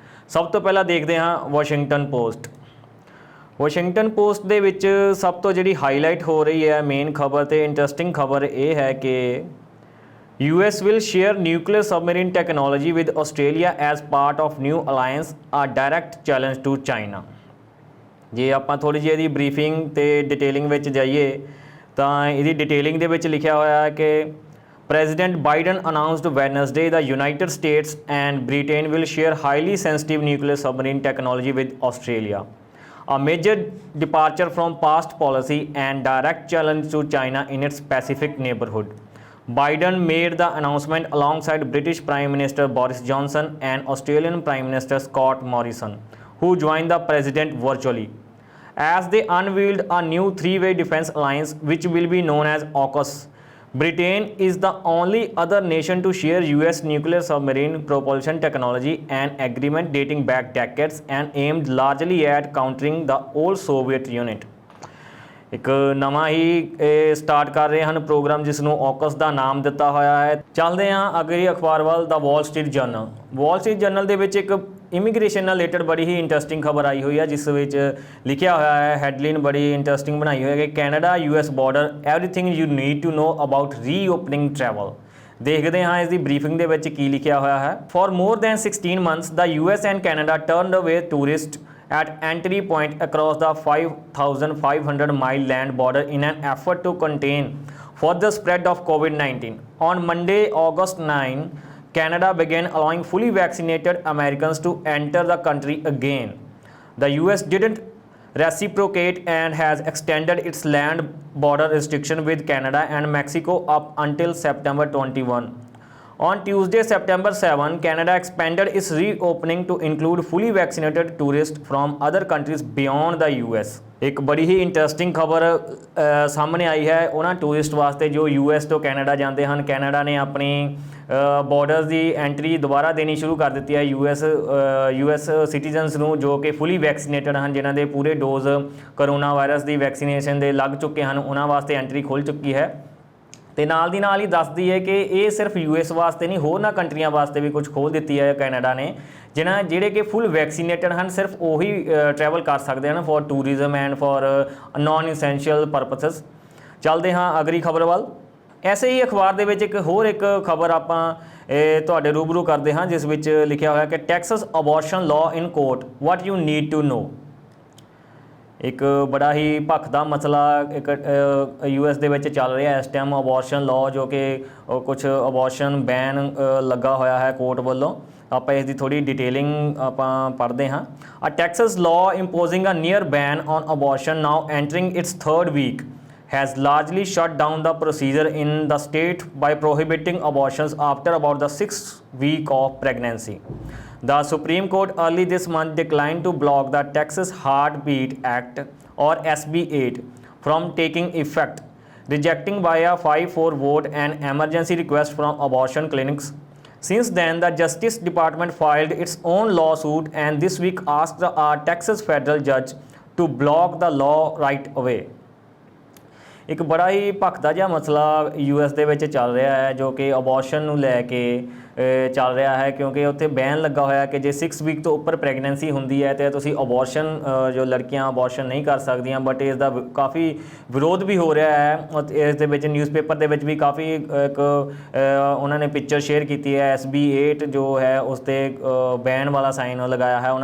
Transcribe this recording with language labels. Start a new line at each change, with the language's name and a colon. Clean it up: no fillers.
Punjabi: ਸਭ ਤੋਂ ਪਹਿਲਾਂ ਦੇਖਦੇ ਹਾਂ ਵਾਸ਼ਿੰਗਟਨ ਪੋਸਟ। ਵਾਸ਼ਿੰਗਟਨ ਪੋਸਟ ਦੇ ਵਿੱਚ ਸਭ ਤੋਂ ਜਿਹੜੀ ਹਾਈਲਾਈਟ ਹੋ ਰਹੀ ਹੈ ਮੇਨ ਖਬਰ ਤੇ ਇੰਟਰਸਟਿੰਗ ਖਬਰ ਇਹ ਹੈ ਕਿ
English: US will share nuclear submarine technology with Australia as part of new alliance, a direct challenge to China।
Punjabi: ਜੇ ਆਪਾਂ ਥੋੜੀ ਜਿਹੀ ਇਹਦੀ ਬਰੀਫਿੰਗ ਤੇ ਡਿਟੇਲਿੰਗ ਵਿੱਚ ਜਾਈਏ ਤਾਂ ਇਹਦੀ ਡਿਟੇਲਿੰਗ ਦੇ ਵਿੱਚ ਲਿਖਿਆ ਹੋਇਆ ਹੈ ਕਿ
English: President Biden announced Wednesday the United States and Britain will share highly sensitive nuclear submarine technology with Australia, a major departure from past policy and direct challenge to China in its Pacific neighborhood। Biden made the announcement alongside British Prime Minister Boris Johnson and Australian Prime Minister Scott Morrison, who joined the president virtually, as they unveiled a new three-way defense alliance which will be known as AUKUS। Britain is the only other nation to share US nuclear submarine propulsion technology, an agreement dating back decades and aimed largely at countering the old Soviet unit।
Punjabi: ਇੱਕ ਨਵਾਂ ਹੀ start ਕਰ ਰਹੇ ਹਨ programme ਜਿਸ ਨੂੰ aux ਦਾ ਨਾਮ ਦਿੱਤਾ ਹੋਇਆ ਹੈ। ਚੱਲਦੇ ਹਾਂ ਅਗਲੀ ਅਖਬਾਰ ਵੱਲ, ਦਾ Wall Street general. Wall Street general ਦੇ ਵਿੱਚ ਇੱਕ ਇਮੀਗ੍ਰੇਸ਼ਨ ਨਾਲ ਰਿਲੇਟਡ ਬੜੀ ਹੀ ਇੰਟਰਸਟਿੰਗ ਖਬਰ ਆਈ ਹੋਈ ਹੈ ਜਿਸ ਵਿੱਚ ਲਿਖਿਆ ਹੋਇਆ ਹੈ, ਹੈਡਲਾਈਨ ਬੜੀ ਇੰਟਰਸਟਿੰਗ ਬਣਾਈ ਹੋਈ ਹੈ ਕਿ Canada US border
English: Everything you need to know about reopening travel.
Punjabi: ਦੇਖਦੇ ਹਾਂ ਇਸ ਦੀ ਬਰੀਫਿੰਗ ਦੇ ਵਿੱਚ ਕੀ ਲਿਖਿਆ ਹੋਇਆ ਹੈ।
English: For more than 16 months the US and Canada turned away tourists at entry point across the 5,500-mile land border in an effort to contain further spread of COVID-19. On Monday, August 9, Canada began allowing fully vaccinated Americans to enter the country again. The US didn't reciprocate and has extended its land border restriction with Canada and Mexico up until September 21. On Tuesday, September 7, Canada expanded its reopening to include fully vaccinated tourists from other countries beyond the US।
Punjabi: ਇੱਕ ਬੜੀ ਹੀ interesting ਖਬਰ ਸਾਹਮਣੇ ਆਈ ਹੈ ਉਹਨਾਂ tourist ਵਾਸਤੇ ਜੋ US ਤੋਂ Canada ਜਾਂਦੇ ਹਨ। ਕੈਨੇਡਾ ਨੇ ਆਪਣੀ ਬਾਰਡਰਸ ਦੀ ਐਂਟਰੀ ਦੁਬਾਰਾ ਦੇਣੀ ਸ਼ੁਰੂ ਕਰ ਦਿੱਤੀ ਹੈ US ਸਿਟੀਜ਼ਨਸ ਨੂੰ ਜੋ ਕਿ ਫੁੱਲੀ ਵੈਕਸੀਨੇਟਡ ਹਨ, ਜਿਨ੍ਹਾਂ ਦੇ ਪੂਰੇ ਡੋਜ਼ ਕਰੋਨਾ ਵਾਇਰਸ ਦੀ ਵੈਕਸੀਨੇਸ਼ਨ ਦੇ ਲੱਗ ਚੁੱਕੇ ਹਨ। ਉਹਨਾਂ ਵਾਸਤੇ ਐਂਟਰੀ ਖੁੱਲ੍ਹ ਚੁੱਕੀ ਹੈ ਤੇ ਨਾਲ ਦੀ ਨਾਲ ਹੀ ਦੱਸਦੀ ਹੈ ਕਿ ਇਹ ਸਿਰਫ US ਵਾਸਤੇ ਨਹੀਂ, ਹੋਰਨਾਂ ਕੰਟਰੀਆਂ ਵਾਸਤੇ ਵੀ ਕੁਝ ਖੋਲ੍ਹ ਦਿੱਤੀ ਹੈ ਕੈਨੇਡਾ ਨੇ, ਜਿਹੜੇ ਕਿ ਫੁੱਲ ਵੈਕਸੀਨੇਟਡ ਹਨ। ਸਿਰਫ ਉਹੀ ਟਰੈਵਲ ਕਰ ਸਕਦੇ ਹਨ
English: For tourism and for non essential purposes.
Punjabi: ਚੱਲਦੇ ਹਾਂ ਅਗਲੀ ਖਬਰ ਵੱਲ। ਐਸੇ ਹੀ ਅਖਬਾਰ ਦੇ ਵਿੱਚ ਇੱਕ ਹੋਰ ਇੱਕ ਖਬਰ ਆਪਾਂ ਤੁਹਾਡੇ ਰੂਬਰੂ ਕਰਦੇ ਹਾਂ ਜਿਸ ਵਿੱਚ ਲਿਖਿਆ ਹੋਇਆ ਕਿ
English: Texas abortion law in court, what you need to know.
Punjabi: ਇੱਕ ਬੜਾ ਹੀ ਭਖਦਾ ਮਸਲਾ ਇੱਕ US ਦੇ ਵਿੱਚ ਚੱਲ ਰਿਹਾ ਇਸ ਟਾਈਮ, ਅਬੋਰਸ਼ਨ ਲਾਅ, ਜੋ ਕਿ ਕੁਛ ਅਬੋਰਸ਼ਨ ਬੈਨ ਲੱਗਾ ਹੋਇਆ ਹੈ ਕੋਰਟ ਵੱਲੋਂ। ਆਪਾਂ ਇਸ ਦੀ ਥੋੜੀ ਡਿਟੇਲਿੰਗ ਆਪਾਂ ਪੜ੍ਹਦੇ ਹਾਂ।
English: A Texas law imposing a near ban on abortion now entering its third week has largely shut down the procedure in the state by prohibiting abortions after about the 6th week of pregnancy. The Supreme Court early this month declined to block the Texas Heartbeat Act or SB 8 from taking effect, rejecting by a 5-4 vote an emergency request from abortion clinics. Since then, the Justice Department filed its own lawsuit and this week asked a Texas federal judge to block the law right away।
Punjabi: ਇੱਕ ਬੜਾ ਹੀ ਭਖਦਾ ਜਿਹਾ ਮਸਲਾ US ਦੇ ਵਿੱਚ ਚੱਲ ਰਿਹਾ ਹੈ ਜੋ ਕਿ ਅਬੋਰਸ਼ਨ ਨੂੰ ਲੈ ਕੇ ਚੱਲ ਰਿਹਾ ਹੈ, ਕਿਉਂਕਿ ਉੱਥੇ ਬੈਨ ਲੱਗਾ ਹੋਇਆ ਕਿ ਜੇ 6 ਵੀਕ ਤੋਂ ਉੱਪਰ ਪ੍ਰੈਗਨੈਂਸੀ ਹੁੰਦੀ ਹੈ ਤਾਂ ਤੁਸੀਂ ਅਬੋਰਸ਼ਨ ਜੋ ਲੜਕੀਆਂ ਅਬੋਰਸ਼ਨ ਨਹੀਂ ਕਰ ਸਕਦੀਆਂ। ਬਟ ਇਸ ਦਾ ਕਾਫੀ ਵਿਰੋਧ ਵੀ ਹੋ ਰਿਹਾ ਹੈ। ਇਸ ਦੇ ਵਿੱਚ ਨਿਊਜ਼ਪੇਪਰ ਦੇ ਵਿੱਚ ਵੀ ਕਾਫੀ ਇੱਕ ਉਹਨਾਂ ਨੇ ਪਿਕਚਰ ਸ਼ੇਅਰ ਕੀਤੀ ਹੈ SB 8 ਜੋ ਹੈ ਉਸ 'ਤੇ ਬੈਨ ਵਾਲਾ ਸਾਈਨ ਲਗਾਇਆ ਹੈ।